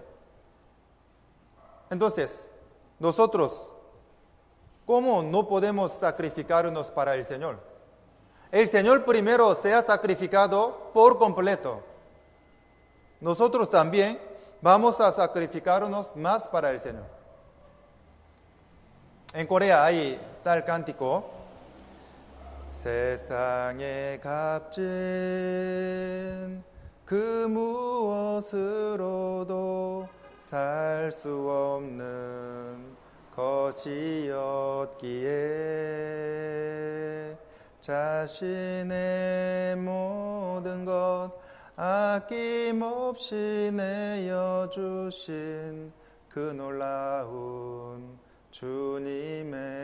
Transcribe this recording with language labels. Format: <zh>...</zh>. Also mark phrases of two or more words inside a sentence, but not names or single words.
<es>Entonces, nosotros, ¿cómo no podemos sacrificarnos para el Señor? El Señor primero se ha sacrificado por completo. Nosotros también vamos a sacrificarnos más para el Señor. En Corea hay tal cántico:</es> <ko>세상의 값진 그 무엇으로도 살 수 없는 것이었기에 자신의 모든 것 아낌없이 내어주신 그 놀라운 주님의</ko>